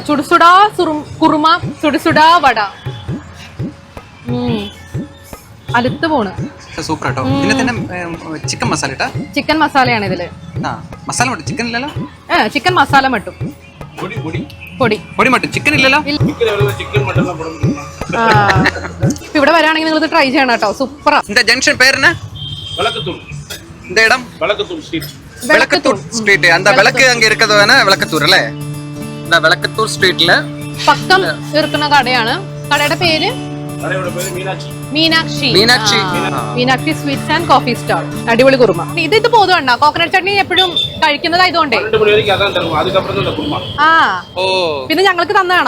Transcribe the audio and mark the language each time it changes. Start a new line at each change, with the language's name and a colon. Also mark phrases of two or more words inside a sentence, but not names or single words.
Malayalam: ചുടുസുടാ കുറുമ, ചുടുസുടാ വട. അടുത്ത് പോണ്. സൂപ്പർ കേട്ടോ. ഇതിന് തന്നെ ചിക്കൻ മസാല ഇട്ടാ? ചിക്കൻ മസാലയാണ് ഇതില്. മസാല മട്ടും ചിക്കൻ ഇല്ലല്ലോ? ചിക്കൻ മസാല മട്ടും പൊടി മട്ടും ചിക്കൻ ഇല്ലല്ലോ? ഇവിടെ വരാണെങ്കിൽ നിങ്ങൾ ഇത് ട്രൈ ചെയ്യണം കേട്ടോ. സൂപ്പറാ.
Tamil: இந்த ஜங்ஷன் பேர் என்ன? விளக்கத்தூர். இந்த இடம் விளக்கத்தூர் ஸ்ட்ரீட். விளக்கத்தூர் ஸ்ட்ரீட். அந்த விளக்கு அங்க இருக்கிறது வேணா விளக்கத்தൂർ അല്ലേ? இந்த விளக்கத்தூர் ஸ்ட்ரீட்ல
Malayalam: പക്കം ഇരിക്കുന്ന കടയാണ്. കടയുടെ പേര് മീനാക്ഷി സ്വീറ്റ്സ് ആൻഡ് കോഫി സ്റ്റാൾ. അടിപൊളി കുറുമ. ഇത് പോതുണ്ടോ? കോക്കനട്ട് ചട്നി എപ്പോഴും കഴിക്കുന്നതായതുകൊണ്ടേ. പിന്നെ ഞങ്ങൾക്ക് തന്നാണോ?